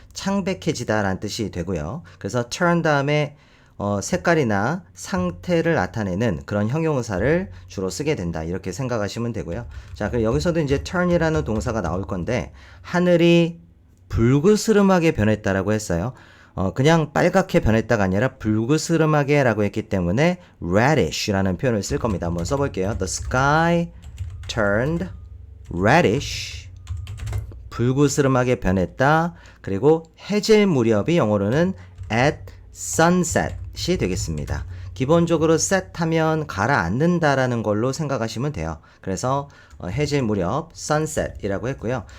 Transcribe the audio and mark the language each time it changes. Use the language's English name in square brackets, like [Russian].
[Korean] 창백해지다 라는 뜻이 되고요. 그래서 turn 다음에 색깔이나 상태를 나타내는 그런 형용사를 주로 쓰게 된다 이렇게 생각하시면 되고요. 자, 그럼 여기서도 이제 turn이라는 동사가 나올 건데 하늘이 불그스름하게 변했다라고 했어요. 그냥 빨갛게 변했다가 아니라 불그스름하게 라고 했기 때문에 reddish라는 표현을 쓸 겁니다. 한번 써볼게요. [English] The sky turned reddish. [Korean] 불그스름하게 변했다. 그리고 해질 무렵이 영어로는 at sunset이 되겠습니다. 기본적으로 set 하면 가라앉는다라는 걸로 생각하시면 돼요. 그래서 해질 무렵 sunset이라고 했고요.